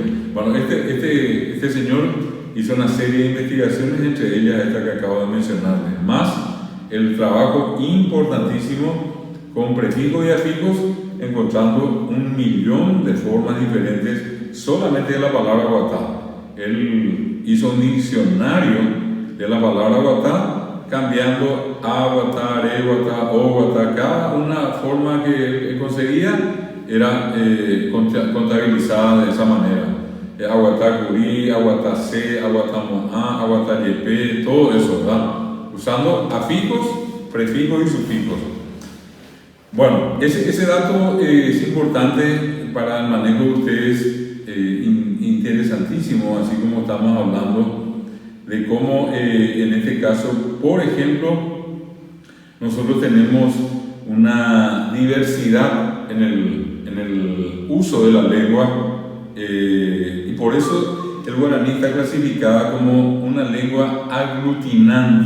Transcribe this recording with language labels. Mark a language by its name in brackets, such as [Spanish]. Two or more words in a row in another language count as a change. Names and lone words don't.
[Spanish] Bueno, este señor hizo una serie de investigaciones, entre ellas esta que acabo de mencionarles, más el trabajo importantísimo con prefijos y afijos, encontrando 1.000.000 de formas diferentes solamente de la palabra guatá. Él hizo un diccionario de la palabra guatá, cambiando a guatá, re guatá, o guatá. Cada una forma que él conseguía era contabilizada de esa manera. [Guarani] Aguatá curí, aguatá c, aguatá moá, aguatá yepé, [Spanish] todo eso, ¿verdad? Usando afijos, prefijos y sufijos. Bueno, ese dato es importante para el manejo de ustedes, interesantísimo, así como estamos hablando de cómo en este caso, por ejemplo, nosotros tenemos una diversidad en el uso de la lengua y por eso el guaraní está clasificada como una lengua aglutinante.